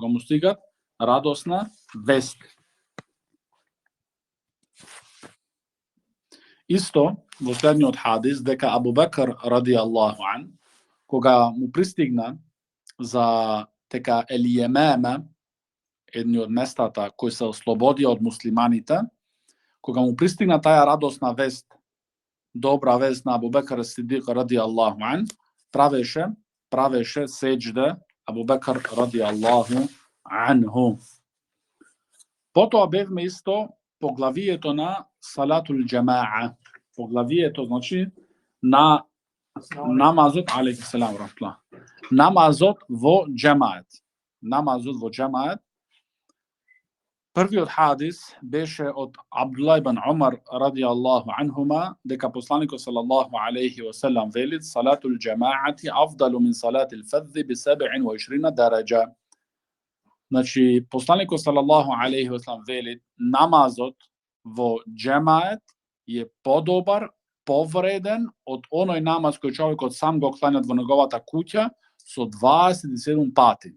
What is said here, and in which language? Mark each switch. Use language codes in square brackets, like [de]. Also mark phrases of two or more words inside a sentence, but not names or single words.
[mk] Исто, во следниот хадис, дека Абу Бекр [ar] رضي الله عنه, [mk] кога му пристигна за дека Елиемеме, едни од местата кои се ослободија од муслиманите, кога му пристигна таја радосна вест, добра вест на Абу Бекр Сидик [ar] رضي الله عنه, [mk] правеше сеџде Абу Бекр [ar] رضي الله عنه. [mk] Потоа бевме исто поглавието на [ar] صلاة الجماعة, [mk] поглавието, значи, на намазот, [ar] عليه السلام رحمة الله, [mk] намазот во џемаат. Prvi od hadis беше od Abdullah ibn Umar [ar] رضي الله عنهما, [mk] дека посланикот [ar] صلى الله عليه وسلم вели: "صلاة الجماعة أفضل من صلاة الفذ بـ 27 درجة." [mk] Значи, посланикот [ar] صلى الله عليه وسلم [mk] вели: намазот во джемаат е подобар, повреден од оној намаз кој човекот сам го кланет во неговата куќа со 27 пати.